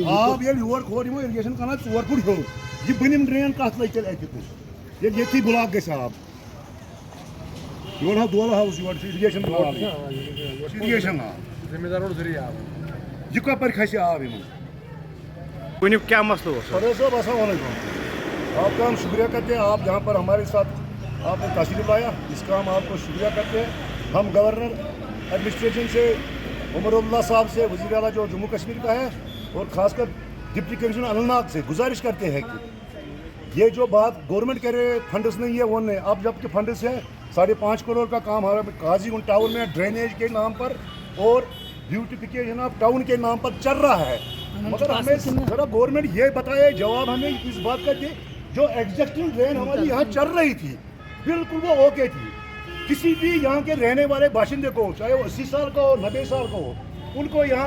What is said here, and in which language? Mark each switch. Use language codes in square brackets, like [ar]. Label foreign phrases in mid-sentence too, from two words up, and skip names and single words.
[ks] آب ییٚلہِ یور کھور یِمو اِرِگیشن کران 4 فُٹ ہیوٚر یہِ بٔنِم ڈرین کتھ لگہِ تیٚلہِ اَتہِ ییٚلہِ ییٚتھی بُلاک گژھِ آب یور حظ دولہٕ ہاوُس یور چھُ اِرِگیشن اِرِگیشن آب زمیٖندارو ذٔریعہٕ آب یہِ کپٲرۍ کھسہِ آب یِمن ؤنِو کیٛاہ مسلہٕ اوس [ur] فروغ صاحب السلام علیکم آپ کا ہم شکریہ کرتے ہیں آپ یہاں پر ہمارے ساتھ آپ نے تشریف لایا اس کا ہم آپ کو شکریہ کرتے ہیں ہم [en] governor administration [ur] سے عمر اللہ صاحب سے وزیر اعلیٰ جو جموں کشمیر کا ہے اور خاص کر [en] deputy commissioner [ur] اننت ناگ سے گزارش کرتے ہیں کہ یہ جو بات گورنمنٹ کہہ رہے فنڈس نہیں ہے وہ نہیں اب جب کہ فنڈس ہے 5.5 کروڑ کا کام ہمارے قاضی گنج ٹاؤن میں ڈرینیج کے نام پر اور [en] beautification of town [ur] کے نام پر چل رہا ہے مگر ہمیں ذرا گورنمنٹ یہ بتائے جواب ہمیں اس بات کا کہ جو [en] existing drain [ur] ہماری یہاں چل رہی تھی بالکل وہ اوکے تھی کسی بھی یہاں کے رہنے والے باشندے کو چاہے وہ 80 سال کا ہو 90 سال کا ہو ان کو یہاں